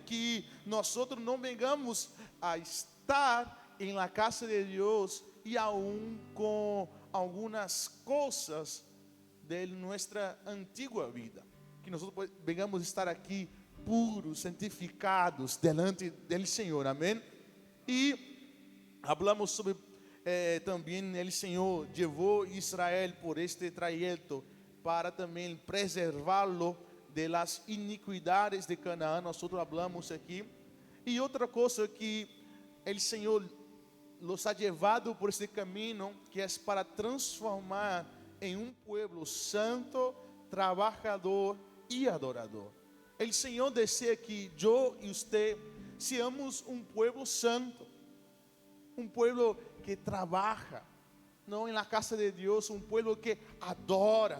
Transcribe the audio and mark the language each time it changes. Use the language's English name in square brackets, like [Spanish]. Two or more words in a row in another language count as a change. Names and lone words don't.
[Spanish] Que nosotros no vengamos a estar en la casa de Dios y aún con algunas cosas de nuestra antigua vida. Que nosotros vengamos a estar aquí puros, santificados delante del Señor. Amén. Y hablamos sobre también el Señor llevó a Israel por este trayecto para [Portuguese] também preservá-lo [Spanish] de las iniquidades de Canaã. [Portuguese] Nós falamos aqui. E outra coisa que o Senhor [Spanish] los ha llevado por este [Portuguese] caminho, que é para transformar em um povo santo, trabajador e adorador. O Senhor deseja que eu e você seamos um povo santo, um povo que trabalha, não na casa de Deus, um povo que adora.